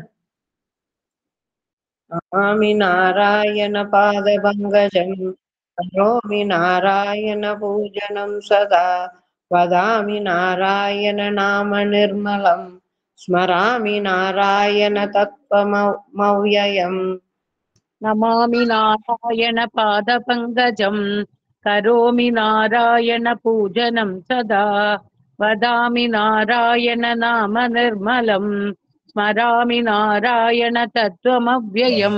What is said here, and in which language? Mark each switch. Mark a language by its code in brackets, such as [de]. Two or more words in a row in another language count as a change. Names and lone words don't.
[sa] नमामि नारायण पाद पङ्कजं करोमि नारायण पूजनं सदा वदामि नारायण नाम निर्मलं स्मरामि नारायण तत्त्वमव्ययम्. नमामि नारायण पादपङ्कजं करोमि नारायण पूजनं सदा वदामि नारायण नाम निर्मलं स्मरामि नारायण तत्त्वमव्ययम्